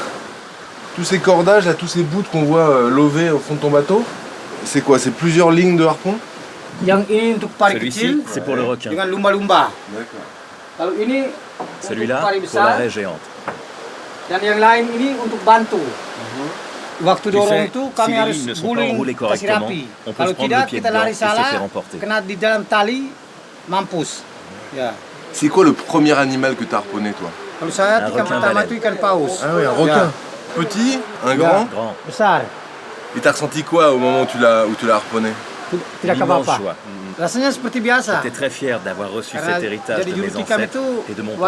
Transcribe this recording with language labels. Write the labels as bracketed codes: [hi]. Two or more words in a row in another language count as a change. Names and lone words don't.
[fr] Tous ces cordages, là, tous ces bouts qu'on voit lovés au fond de ton bateau, c'est quoi? C'est plusieurs lignes de harpons? [id] Yang ini untuk pari [fr] Celui-ci, [id] kecil [fr] c'est pour le requin. [id] dengan lumba-lumba. [fr] D'accord. [id] Kalau ini [fr] Celui-là, [id] untuk pari [fr] pour la [id] besar [fr] raie géante. [id] dan yang lain ini untuk bantu. Waktu [fr] Tu [id] dorong [fr] sais, [id] itu [fr] si [id] kami [fr] les [id] harus [fr] lignes ne sont pas [id] guling [fr] enroulées [id] kasih [fr] correctement, [id] rapi. [fr] on peut [id] Kalau [fr] se prendre [id] tidak [fr] le pied [id] kita [fr] dedans [id] lari [fr] et se [id] salah, [fr] faire emporter. [id] kena di dalam tali, mampus. Ya. [fr] C'est quoi le premier animal que t'as harponné toi? [id] Kalau saya [fr] Un [id] ikan [fr] requin [id] pertama [fr] baleine. [id] itu ikan paus. [fr] Ah oui, un requin. Petit, un grand. Grand, [id] Besar. [fr] Et t'as ressenti quoi au moment où tu l'as harponné? [id] Tidak [fr] l'immense [id] apa-apa. [fr] joie. [id] Rasanya seperti biasa. [fr] J'étais très fier d'avoir reçu [id] Karena [fr] cet héritage [id] jadi [fr] de [id] juru [fr] mes [id] tikam [fr] ancêtres [id] itu [fr] et de mon père.